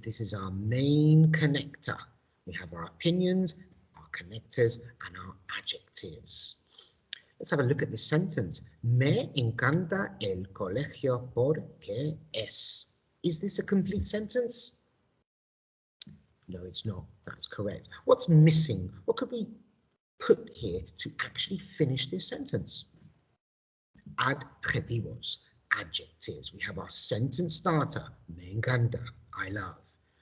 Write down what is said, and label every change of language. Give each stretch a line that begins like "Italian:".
English: This is our main connector. We have our opinions, our connectors, and our adjectives. Let's have a look at this sentence.
Spanish: Me encanta el colegio porque es.
English: Is this a complete sentence? No, it's not. That's correct. What's missing? What could we put here to actually finish this sentence? Adjetivos, adjectives. We have our sentence starter,
Spanish: me encanta,
English: I love.